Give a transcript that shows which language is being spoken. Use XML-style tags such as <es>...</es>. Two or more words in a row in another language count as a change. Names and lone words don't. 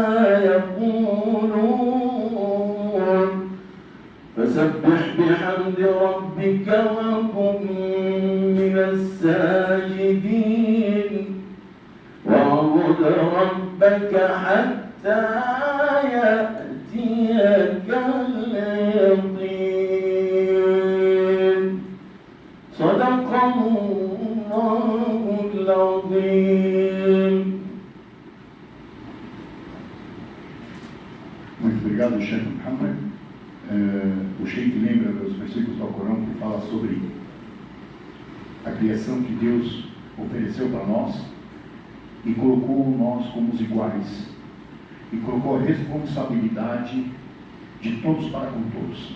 <ar>يقولون فسبح بحمد ربك وكن من الساجدين واعبد ربك حتى يأتيك اليقين صدق الله العظيم.</ar> <pt>Muito obrigado, Sheikh Muhammad. O Sheikh lembra dos versículos do Corão que fala sobre a criação que Deus ofereceu para nós e colocou nós como os iguais e colocou a responsabilidade de todos para com todos.</pt>